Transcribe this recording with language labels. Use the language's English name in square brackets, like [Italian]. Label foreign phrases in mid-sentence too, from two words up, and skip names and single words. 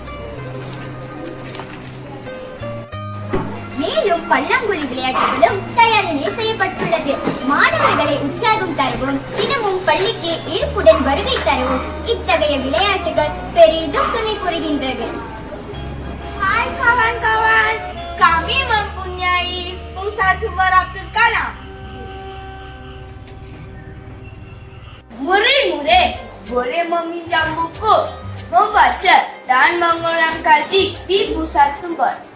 [Tamil] மேலும் பல்லாங்குழி விளையாட்டுகளும் தயாரிலே செய்யப்பட்டுள்ளது. மாணவர்களை உற்சாகம் தரவும் தினமும் பள்ளிக்கு ஈர்ப்புடன் வருகை தரவும் இத்தகைய விளையாட்டுகள் பெரிதும் துணை புரிகின்றது. [Malay] Hai kawan-kawan, kami mempunyai pusat sumber Abdul Kalam. Murid-murid boleh meminjam buku, membaca dan mengulang kaji di pusat sumber.